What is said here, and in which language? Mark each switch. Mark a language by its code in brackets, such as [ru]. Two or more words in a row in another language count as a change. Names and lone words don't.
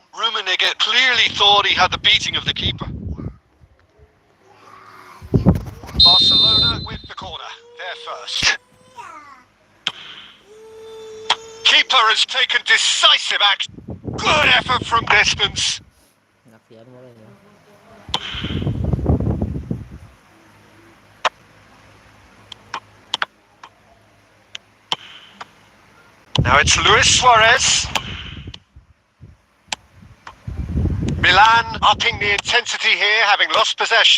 [en] Rummenigge clearly thought he had the beating of the keeper. Barcelona with the corner. They're first. Keeper has taken decisive action. Good effort from distance. [id] Naksian mulai ya. [en] Now it's Luis Suarez. Milan upping the intensity here, having lost possession.